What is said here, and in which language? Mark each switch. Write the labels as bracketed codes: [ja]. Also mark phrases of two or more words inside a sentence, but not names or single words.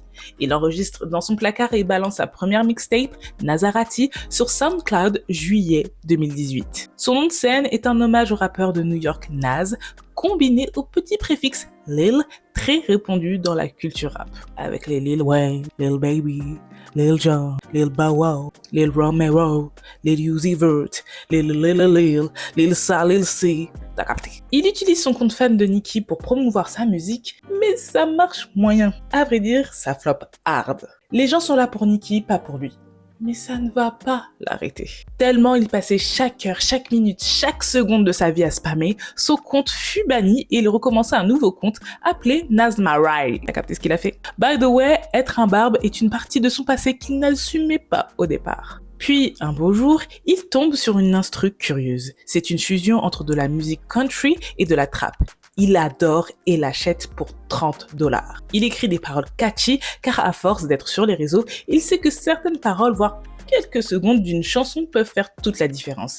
[fr] Il enregistre dans son placard et balance sa première mixtape, Nazarati, sur SoundCloud juillet 2018. Son nom de scène est un hommage au rappeur de New York Nas, combiné au petit préfixe Lil, très répandu dans la culture rap, avec les Lil Wayne, Lil Baby, Lil Jon, Lil Bow Wow, Lil Romero, Lil Uzi Vert, Lil Sa, Lil C. T'as capté. Il utilise son compte fan de Nicki pour promouvoir sa musique, mais ça marche moyen. À vrai dire, ça [en] flop hard. [fr] Les gens sont là pour Nicki, pas pour lui. Mais ça ne va pas l'arrêter. Tellement il passait chaque heure, chaque minute, chaque seconde de sa vie à spammer, son compte fut banni et il recommença un nouveau compte appelé Nazmaraj. T'as capté ce qu'il a fait? [en] By the way, [fr] être un barbe est une partie de son passé qu'il n'assumait pas au départ. Puis, un beau jour, il tombe sur une instru curieuse. C'est une fusion entre de la musique country et de la trap. Il adore et l'achète pour 30 $. Il écrit des paroles catchy car à force d'être sur les réseaux, il sait que certaines paroles, voire quelques secondes d'une chanson peuvent faire toute la différence.